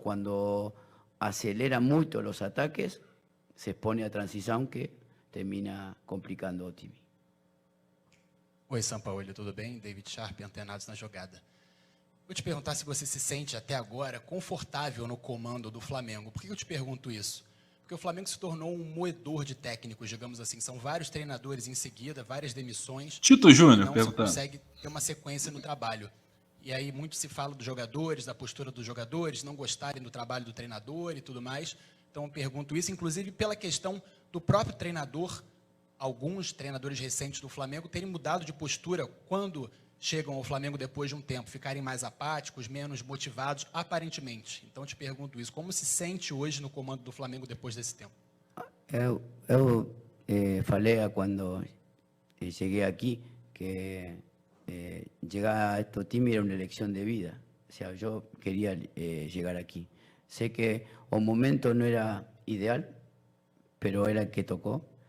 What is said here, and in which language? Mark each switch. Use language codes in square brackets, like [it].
[es] Cuando acelera mucho los ataques, se expone a transición que termina complicando [pt] o time. Oi, Sampaoli, tudo bem? David Sharp, Antenados na Jogada. Vou te perguntar se você se sente até agora confortável no comando do Flamengo. Por que eu te pergunto isso? Porque o Flamengo se tornou um moedor de técnicos, digamos assim. São vários treinadores em seguida, várias demissões. Tito Júnior, não se consegue ter uma sequência no trabalho. E aí muito se fala dos jogadores, da postura dos jogadores, não gostarem do trabalho do treinador e tudo mais. Então eu pergunto isso, inclusive pela questão do próprio treinador. Alguns treinadores recentes do Flamengo terem mudado de postura quando chegam ao Flamengo depois de um tempo, ficarem mais apáticos, menos motivados, aparentemente. Então eu te pergunto isso, como se sente hoje no comando do Flamengo depois desse tempo? Eu falei quando cheguei aqui que [es] llegar a este [pt] time era uma eleição de vida. [es] O sea, [pt] eu queria chegar aqui. [es] Sé que [pt] o momento [es] no era ideal, pero era el que tocó.